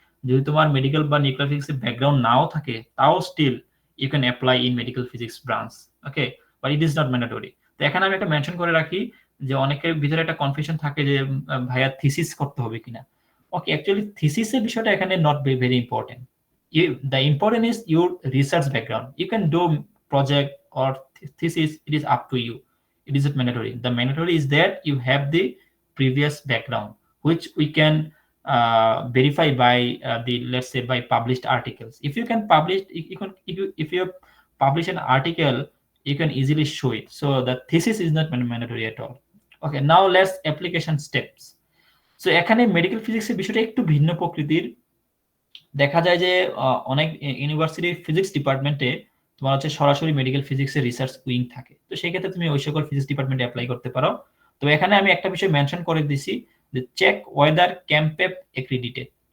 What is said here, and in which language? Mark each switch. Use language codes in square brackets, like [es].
[bn] যদি তোমার মেডিকেল বা নিউক্লিয়ার ফিজিক্সে ব্যাকগ্রাউন্ড নাও থাকে, তাও [en] Still you can apply in medical physics branch. [bn] Okay, [en] But it is not mandatory. [bn] তো এখানে আমি একটা মেনশন করে রাখি যে অনেকের ভিতরে একটা কনফিউশন থাকে যে ভাইয়া থিসিস করতে হবে কিনা। ওকে, অ্যাকচুয়ালি থিসিসের বিষয়টা এখানে [en] Not very important. The important is your research background. You can do project or thesis, it is up to you. It isn't mandatory. The mandatory is that you have the previous background, which we can verify by let's say by published articles. If you can publish, if you publish an article, you can easily show it. So the thesis is not mandatory at all. Okay, now let's application steps. [bn] So এখানে medical ফিজিক্সের বিষয়টা একটু ভিন্ন প্রকৃতির। দেখা যায় যে অনেক ইউনিভার্সিটির ফিজিক্স ডিপার্টমেন্টে তোমার হচ্ছে সরাসরি মেডিকেল ফিজিক্সের রিসার্চ উইং থাকে। তো সেই ক্ষেত্রে তুমি ওই সকল ফিজিক্স ডিপার্টমেন্টে অ্যাপ্লাই করতে পারো। তো এখানে আমি একটা বিষয় মেনশন করে দিছি যে চেক ওয়েদার ক্যাম্পেপ এক্রিডিটেড।